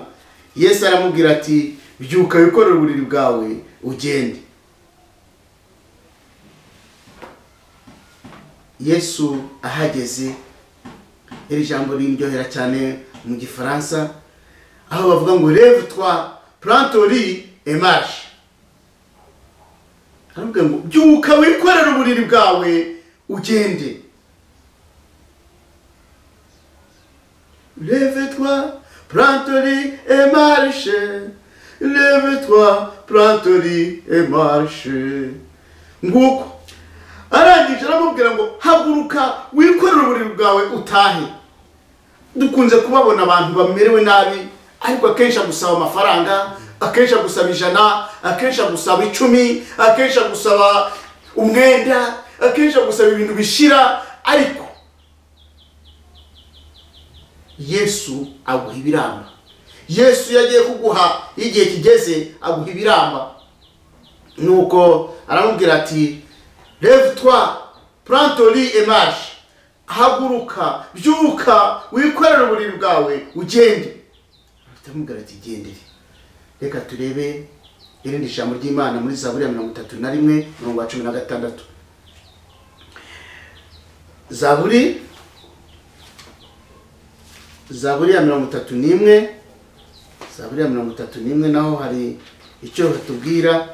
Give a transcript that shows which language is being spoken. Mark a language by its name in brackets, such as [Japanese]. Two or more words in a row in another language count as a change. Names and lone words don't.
[Kinyarwanda] Yesu aramubwira ati byuka wikorere uburiri bwawe ugende. Yesu ahageze, iri jambo riryohera cyane mu gifaransa, aho bavuga ngo [French] lève-toi, prends ton lit et marche. [Kinyarwanda] Aravuga ngo byuka wikorere uburiri bwawe ugende. [French] Lève-toi, prends ton lit et marche. Lève-toi, prends ton lit et marche. [Kinyarwanda] Nguko arangije aramubwira ngo haguruka wikorere uburiri bwawe utahe. Dukunze kubabona abantu bamerewe nabi, ariko akenshi gusaba amafaranga, akenshi gusaba 100, akenshi gusaba 10, akenshi gusaba umwenda, akenshi gusaba ibintu bishira, ariko Yesu aguha ibiramba. Yesu yagiye kuguha igihe kigeze, aguha ibiramba. Nuko aramubwira ati [French] lève-toi, prends ton lit et marche. [Kinyarwanda] Haguruka, byuka wikorere uburiri bwawe ugende. Aramubwira ati gendere. Reka turebe irindi jambo ry'Imana muri Zaburi ya 31 umurongo wa 16. Zaburi ya 31, Zaburi ya 31 naho hari icyo hatubwira.